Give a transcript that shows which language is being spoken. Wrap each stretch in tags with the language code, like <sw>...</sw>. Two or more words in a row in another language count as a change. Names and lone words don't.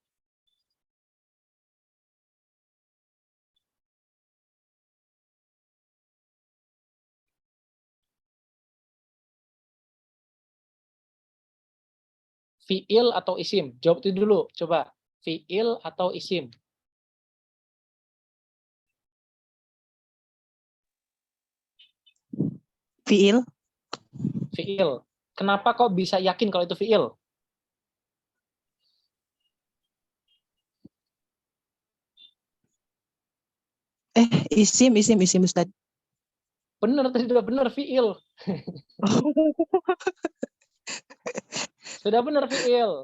<id>Fiil atau isim? Jawab itu dulu, coba. Fiil atau isim? Fiil. Fiil. Kenapa kok bisa yakin kalau itu fiil? Isim Ustaz. Benar, tadi sudah benar fiil. Sudah benar fiil.</id>